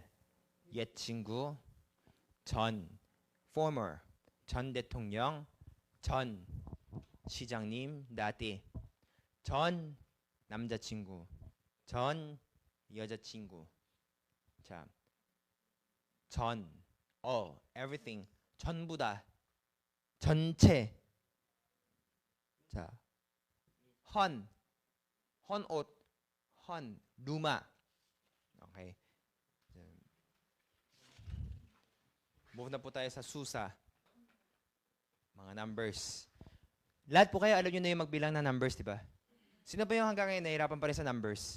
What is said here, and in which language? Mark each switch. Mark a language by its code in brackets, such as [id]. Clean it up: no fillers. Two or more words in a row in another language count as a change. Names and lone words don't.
[ko] 옛 친구. 전. Former. 전 대통령. 전. 시장님. dati. 전. 남자친구. 전. 여자친구. 자, 전, everything, 전부 다, 전체. 자, 헌 옷, [tl] luma. Okay. Move na po tayo sa susa. Mga numbers. Lahat po kayo alam nyo na yung magbilang na numbers, di ba? Sino ba yung hanggang ngayon nahihirapan pa rin sa numbers?